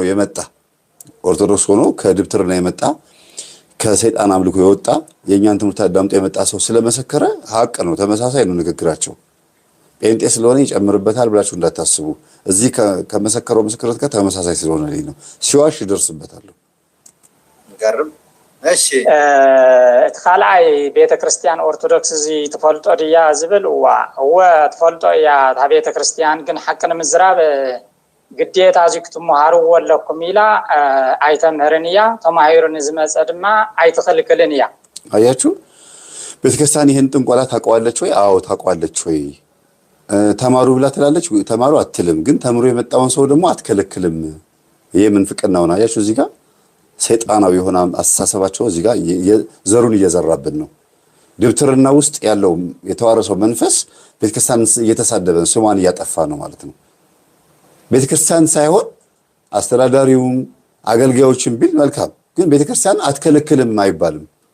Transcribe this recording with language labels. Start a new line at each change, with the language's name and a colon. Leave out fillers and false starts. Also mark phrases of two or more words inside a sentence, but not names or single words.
Amharic: ሆኖ ከድብትርና የመጣ ከሰይጣን አምልኮ የወጣ የኛን ትምህርት አዳምጦ የመጣ ሰው ስለመሰከረ ሀቅ ነው፣ ተመሳሳይ ነው ንግግራቸው። ጴንጤ ስለሆነ ይጨምርበታል ብላችሁ እንዳታስቡ። እዚህ ከመሰከረው ምስክርነት ጋር ተመሳሳይ ስለሆነ ነው። ሲዋሽ ይደርስበታል።
Tigrinya: ገርም እሺ ተኻልአይ ቤተክርስቲያን ኦርቶዶክስ እዚ ተፈልጦ ድያ ዝብል እወ ተፈልጦ እያ ታ ቤተክርስቲያን ግን ሓቅን ምዝራብ ግዴታ እዚ ክትመሃርዎ ኣለኩም ኢላ ኣይተምህርን እያ ተማሂሩን ዝመፀ ድማ ኣይትኽልክልን እያ።
Amharic: አያችሁ ቤተክርስቲያን ይሄን ጥንቆላ ታውቀዋለች ወይ? አዎ ታውቀዋለች ወይ? ተማሩ ብላ ትላለች። ተማሩ አትልም፣ ግን ተምሮ የመጣውን ሰው ደግሞ አትከለክልም። ይሄ ምንፍቅናው ነው። አያችሁ እዚህ ጋር ሰይጣናዊ የሆነ አስተሳሰባቸው እዚህ ጋር ዘሩን እየዘራብን ነው። ድብትርና ውስጥ ያለው የተዋረሰው መንፈስ ቤተክርስቲያን እየተሳደበ ስሟን እያጠፋ ነው ማለት ነው። ቤተክርስቲያን ሳይሆን አስተዳዳሪውም አገልጋዮችም ቢል መልካም፣ ግን ቤተክርስቲያን አትከለክልም አይባልም።